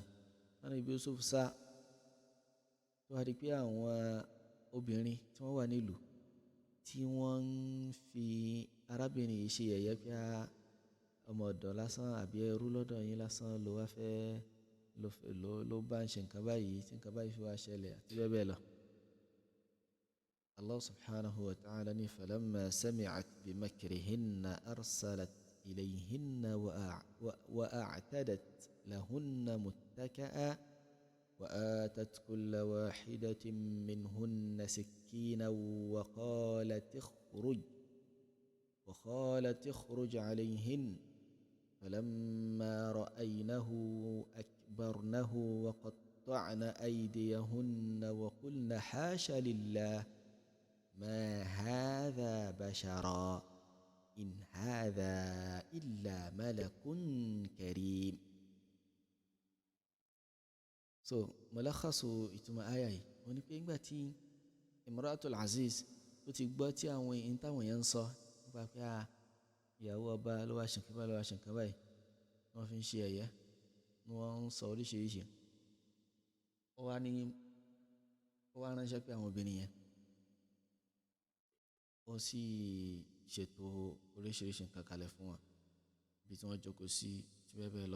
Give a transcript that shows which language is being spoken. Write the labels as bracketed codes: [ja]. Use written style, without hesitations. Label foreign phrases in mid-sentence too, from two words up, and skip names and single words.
[yo] Anabi Yusuf sá tó wá di pé àwọn obìnrin tí wọ́n wà nílùú tí wọ́n ń fi arábìnrin yìí ṣe yẹ̀yẹ́ pé ọmọ ọ̀dọ̀ lásán àbí ẹrú lọ́dọ̀ yín lásán ló wá fẹ́ ló bá ń ṣe nǹkan báyìí tí nǹkan báyìí fi wá ṣẹlẹ̀ àti bẹ́ẹ̀ bẹ́ẹ̀ lọ. [ar] Allah subhanahu wa ta'ala ní فلما سمعت بمكرهن أرسلت إليهن و أعتدت لهن متكأ و آتت كل واحدة منهن سكينا و قالت اخرج عليهن فلما رأينه أكبرنه وقطعن أيديهن وقلن حاش لله ما هذا بشرا إن هذا إلا ملك كريم. [yo] ملخص ìtumọ̀ àyà yìí wọ́n ní pé nígbà tí Imra'atul Aziz tó ti gbọ́ tí àwọn èèyàn táwọn èèyàn ń sọ nípa pé ìyàwó ọba ló wá ṣe nǹkan báyìí wọ́n fi ń ṣe ẹ̀yẹ ni wọ́n ń sọ oríṣiríṣi. ó wá ránṣẹ́ pé àwọn obìnrin yẹn ó sì ṣètò oríṣiríṣi nǹkan kalẹ̀ fún wọn bí tí wọ́n jókòó sí tí bẹ́ẹ̀ bẹ́ẹ̀ lọ.